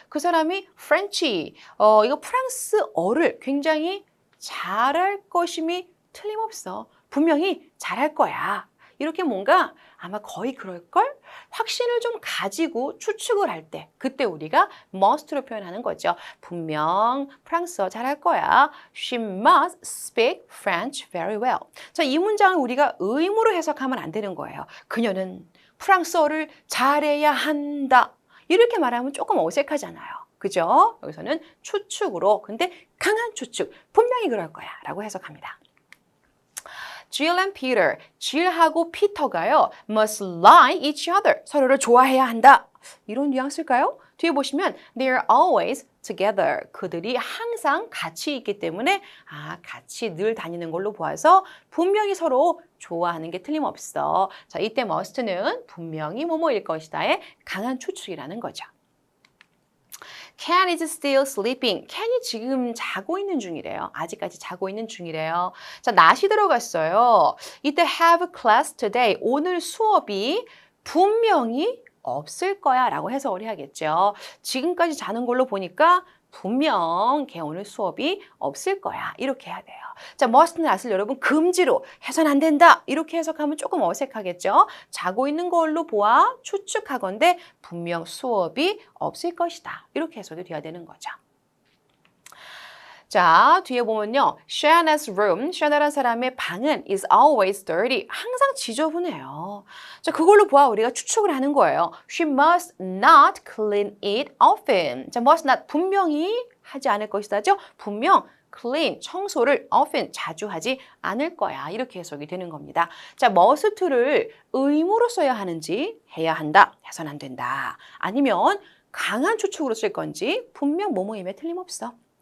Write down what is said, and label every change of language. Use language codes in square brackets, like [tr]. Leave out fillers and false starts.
[ko] 그 사람이 French, 이거 프랑스어를 굉장히 잘할 것임이 틀림없어. 분명히 잘할 거야. 이렇게 뭔가 아마 거의 그럴걸? 확신을 좀 가지고 추측을 할 때, 그때 우리가 must로 표현하는 거죠. 분명 프랑스어 잘할 거야. [en] She must speak French very well. [ko] 자, 이 문장을 우리가 의무로 해석하면 안 되는 거예요. 그녀는 프랑스어를 잘해야 한다. 이렇게 말하면 조금 어색하잖아요. 그죠? 여기서는 추측으로, 근데 강한 추측, 분명히 그럴 거야 라고 해석합니다. [en] Jill and Peter, Jill하고 피터가요, must like each other, [ko] 서로를 좋아해야 한다. 이런 뉘앙스일까요? 뒤에 보시면 [en] they're always together, [ko] 그들이 항상 같이 있기 때문에 같이 늘 다니는 걸로 보아서 분명히 서로 좋아하는 게 틀림없어. 자, 이때 must는 분명히 뭐뭐일 것이다의 강한 추측이라는 거죠. [en] Ken is still sleeping. [ko] Ken이 지금 자고 있는 중이래요. 아직까지 자고 있는 중이래요. 자, not이 들어갔어요. [en] 이때 have class today. [ko] 오늘 수업이 분명히 없을 거야 라고 해석을 해야겠죠. 지금까지 자는 걸로 보니까 분명 걔 오늘 수업이 없을 거야. 이렇게 해야 돼요. 자, must는 not을 여러분 금지로 해서는 안 된다. 이렇게 해석하면 조금 어색하겠죠. 자고 있는 걸로 보아 추측하건대 분명 수업이 없을 것이다. 이렇게 해석이 돼야 되는 거죠. 자, 뒤에 보면요. Shannon's room, 샤나라는 사람의 방은 [en] is always dirty. [ko] 항상 지저분해요. 자, 그걸로 보아 우리가 추측을 하는 거예요. [en] She must not clean it often. [ko] 자, must not 분명히 하지 않을 것이다죠. 분명 clean, 청소를 often, 자주 하지 않을 거야. 이렇게 해석이 되는 겁니다. 자, must를 의무로 써야 하는지 해야 한다, 해서는 안 된다. 아니면 강한 추측으로 쓸 건지 분명 뭐뭐임에 틀림없어.